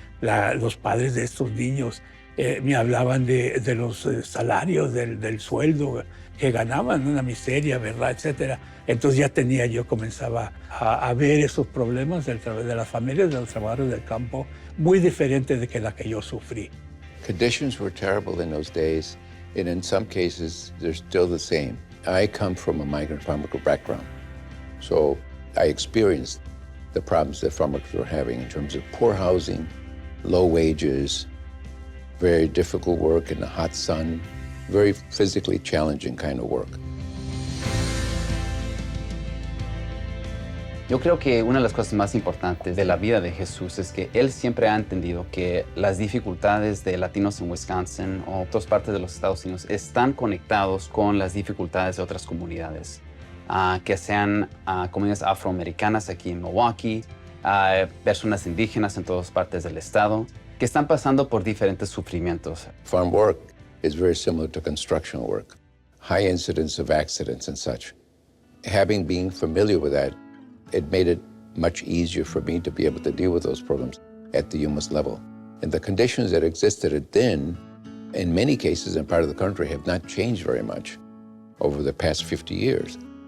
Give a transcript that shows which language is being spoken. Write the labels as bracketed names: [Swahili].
[Spanish] Los padres de estos niños me hablaban de los salarios, del sueldo que ganaban, una miseria, ¿verdad? Etcétera. Entonces ya comenzaba a ver esos problemas de las familias, de los trabajadores del campo, muy diferente de la que yo sufrí. [English] Conditions were terrible in those days, and in some cases, they're still the same. I come from a migrant farm worker background, so I experienced the problems that farm workers were having in terms of poor housing, low wages, very difficult work in the hot sun, very physically challenging kind of work. [Spanish] Yo creo que una de las cosas más importantes de la vida de Jesús es que él siempre ha entendido que las dificultades de latinos en Wisconsin o otras partes de los Estados Unidos están conectados con las dificultades de otras comunidades, que sean comunidades afroamericanas aquí en Milwaukee, personas indígenas en todas partes del estado, que están pasando por diferentes sufrimientos. [English] Farm work is very similar to construction work. High incidence of accidents and such. Having been familiar with that, it made it much easier for me to be able to deal with those programs at the UMass level. And the conditions that existed then, in many cases in part of the country, have not changed very much over the past 50 years.